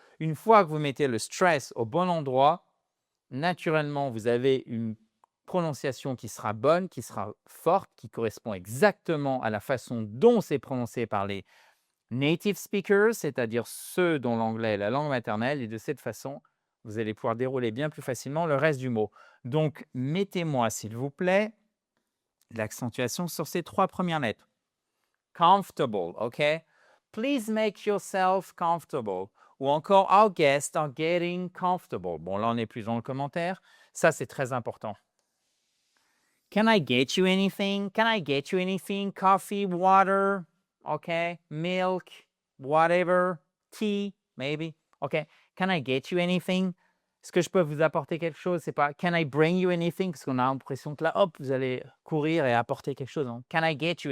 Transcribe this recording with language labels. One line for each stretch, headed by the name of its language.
French: Une fois que vous mettez le stress au bon endroit, naturellement, vous avez une prononciation qui sera bonne, qui sera forte, qui correspond exactement à la façon dont c'est prononcé par les
English: native speakers,
French: c'est-à-dire ceux dont l'anglais est la langue maternelle, et de cette façon, vous allez pouvoir dérouler bien plus facilement le reste du mot. Donc, mettez-moi, s'il vous plaît, l'accentuation sur ces 3 premières lettres.
English: Comfortable, OK? Please make yourself comfortable.
French: Ou encore,
English: our guests are getting comfortable.
French: Bon, là, on n'est plus dans le commentaire. Ça, c'est très important.
English: Can I get you anything? Can I get you anything? Coffee, water, OK? Milk, whatever. Tea, maybe. OK? Can I get you anything?
French: Est-ce que je peux vous apporter quelque chose? C'est pas
English: can I bring you anything?
French: Parce qu'on a l'impression que là, hop, vous allez courir et apporter quelque chose. Hein.
English: Can I get you?